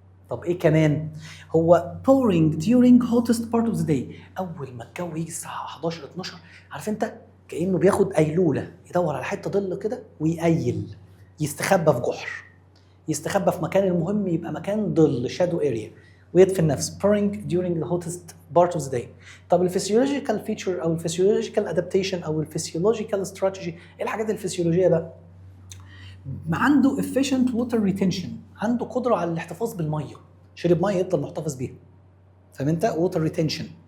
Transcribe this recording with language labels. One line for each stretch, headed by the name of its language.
Arabic: طب ايه كمان؟ هو
English: pouring during hottest part of the day،
Arabic: اول ما الجو يجي الساعه 11 12 عارف انت كانه بياخد ايلوله، يدور على حته ظل كده ويقيل، يستخبى في جحر، يستخبى في مكان المهم يبقى مكان ظل شادو اريا، ويدفن نفسه.
English: pouring during the hottest part of the day.
Arabic: طب الفسيولوجيكال فيتشر او الفسيولوجيكال ادابتيشن او الفسيولوجيكال استراتيجي، ايه الحاجات الفسيولوجيه بقى؟ عنده
English: efficient water retention،
Arabic: عنده قدره على الاحتفاظ بالميه، شرب ميه يفضل محتفظ بيها، فاهم انت؟ water retention.